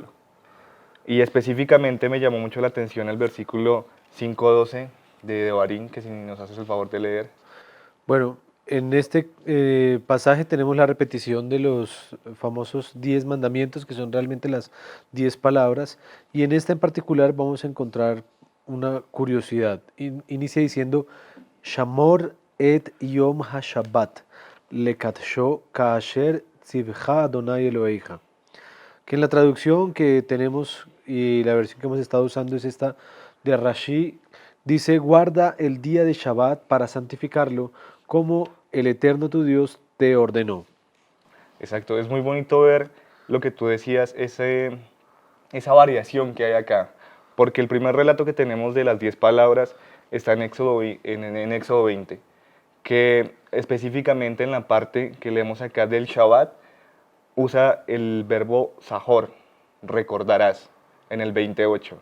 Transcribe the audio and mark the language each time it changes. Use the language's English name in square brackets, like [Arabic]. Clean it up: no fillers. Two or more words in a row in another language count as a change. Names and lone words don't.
[Spanish] Y específicamente me llamó mucho la atención el versículo 5:12 de Devarim, que si nos haces el favor de leer. Bueno, en este pasaje tenemos la repetición de los famosos 10 mandamientos, que son realmente las 10 palabras, y en esta en particular vamos a encontrar una curiosidad. Inicia diciendo, [Hebrew] שמור את יום השבת לקדשו כאשר צוך אדני אלהיך. [Spanish] Que en la traducción que tenemos y la versión que hemos estado usando es esta de Rashi, dice, guarda el día de Shabbat para santificarlo como el Eterno tu Dios te ordenó. Exacto, es muy bonito ver lo que tú decías, esa variación que hay acá, porque el primer relato que tenemos de las 10 palabras está en en Éxodo 20, que específicamente en la parte que leemos acá del Shabbat, usa el verbo sahor, recordarás, en el 28.